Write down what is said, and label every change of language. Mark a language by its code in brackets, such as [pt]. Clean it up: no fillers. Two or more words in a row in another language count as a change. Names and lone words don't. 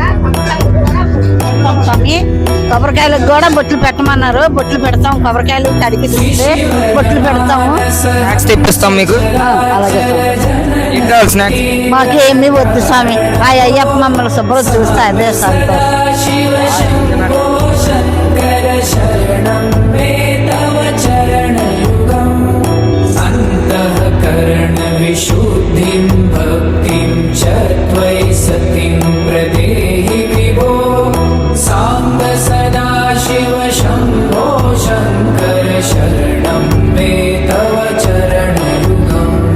[te] స్వామి. కొబ్బరికాయలకు కూడా బొట్లు పెట్టమన్నారు. బొట్లు పెడతాం. కొబ్బరికాయలు కడిగి చూస్తే బొట్లు పెడతాము. స్నాక్స్ తెప్పిస్తాం మీకు. అలాగే ఏం కావాలి స్నాక్స్? మాకేమీ వద్దు స్వామి. ఆ అయ్యప్ప మమ్మల్ని శుభ్రం చూస్తే అదే [sa] विशुद्धिं भक्तिं च त्वयि सतिं प्रदेहि विभो साम्ब सदा शिव शम्भो शङ्कर शरणं मे तव चरणयुगम्